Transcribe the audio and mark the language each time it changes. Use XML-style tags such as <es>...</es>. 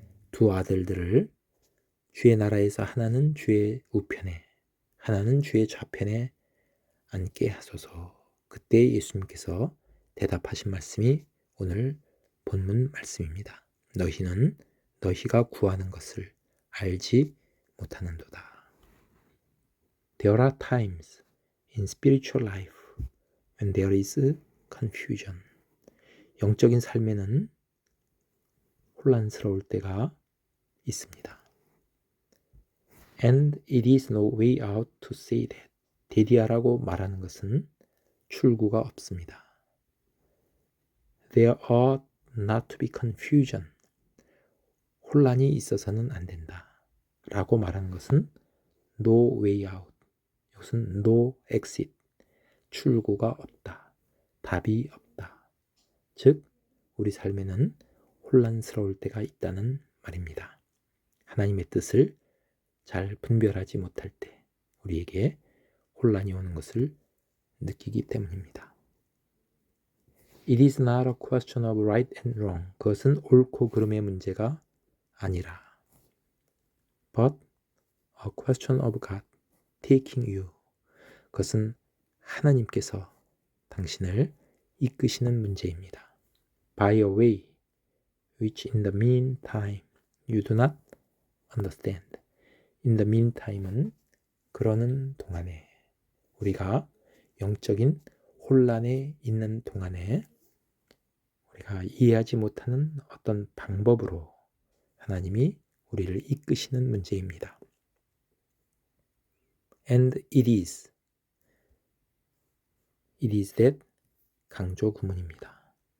<ko>두 아들들을 주의 나라에서 하나는 주의 우편에 하나는 주의 좌편에 앉게 하소서. 그때 예수님께서 대답하신 말씀이 오늘 본문 말씀입니다. 너희는 너희가 구하는 것을 알지 못하는도다.</ko> <en>There are times in spiritual life when there is confusion.</en> <ko>영적인 삶에는 혼란스러울 때가 있습니다.</ko> <en>And it is no way out to say that.</en> <ko>데디아라고 말하는 것은 출구가 없습니다.</ko> <en>There ought not to be confusion.</en> <ko>혼란이 있어서는 안 된다. 라고 말하는 것은</ko> <en>no way out.</en> <ko>이것은</ko> <en>no exit.</en> <ko>출구가 없다. 답이 없다. 즉, 우리 삶에는 혼란스러울 때가 있다는 말입니다. 하나님의 뜻을 잘 분별하지 못할 때 우리에게 혼란이 오는 것을 느끼기 때문입니다.</ko> <en>It is not a question of right and wrong.</en> <ko>그것은 옳고 그름의 문제가 아니라</ko> <en>but a question of God taking you.</en> <ko>그것은 하나님께서 당신을 이끄시는 문제입니다.</ko> <en>By a way which in the meantime you do not understand. In the meantime은</en> <ko>그러는 동안에 우리가 영적인 혼란에 있는 동안에 우리가 이해하지 못하는 어떤 방법으로 하나님이 우리를 이끄시는 문제입니다.</ko> <en>And it is that</en> <ko>강조 구문입니다.</ko>